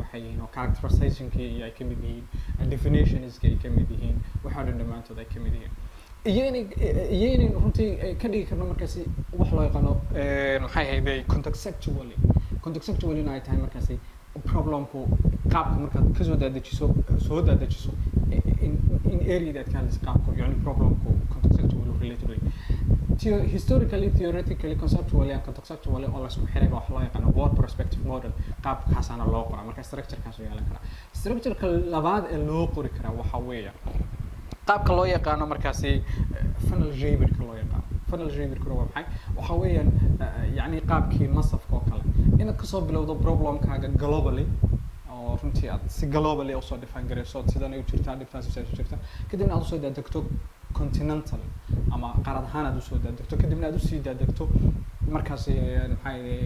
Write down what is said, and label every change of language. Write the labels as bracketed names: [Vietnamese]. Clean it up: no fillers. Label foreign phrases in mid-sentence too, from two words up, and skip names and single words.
[Somali] waxay yihiin oo characterization-kii ay ka mid yihiin definitions-ka ay ka mid yihiin waxa dhan dhammaantood ay ka mid yihiin iyo inay runtii ka dhigi karno markaasi wax loo yaqaano maxay ahayday contextually ay tahay markaasi problemku qaabka markaad kasoo daadajiso in area-da aad ka hadlaysa qaabku yani problemku [English] contextually related way historically theoretically conceptually and contextually [Somali] oo la isku xiray wax loo yaqaano [English] word perspective model [Somali] qaabkaasana loo qoraa marka structure-kaas oo yeelan kara structure-ka labaad ee loo qori karaa waxa weeye qaabka loo yaqaano markaasi [English] funnel shaped-ka [Somali] loo yaqaano [English] funnel shaped-ka [Somali] waa maxay waxa weeyaan yani qaabkii masafka oo kale inaad kasoo bilowdo problem-kaaga globally oo runtii aad si globally u soo define garayso sidan ay u jirtaa dhibtaas u jirta kadibna aad usoo daadegto continental ama qaarad ahaan aad usoo daadegto kadibna aad usii daadegto markaasi maxay